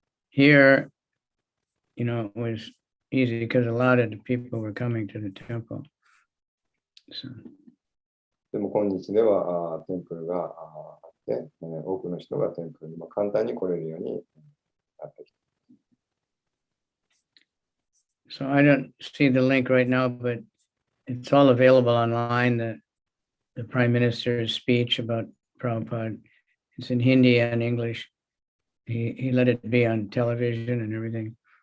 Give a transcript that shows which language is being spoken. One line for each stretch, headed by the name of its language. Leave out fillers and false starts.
English: Here, it was easy because a lot of the people were coming to the temple. So.
Japanese: でも今日ではテンプルがあって、多くの人がテンプルに簡単に来れるようになってきた。
English: So I don't see the link right now, but it's all available online. The Prime Minister's speech about Prabhupada. It's in Hindi and English. He let it be on television and everything.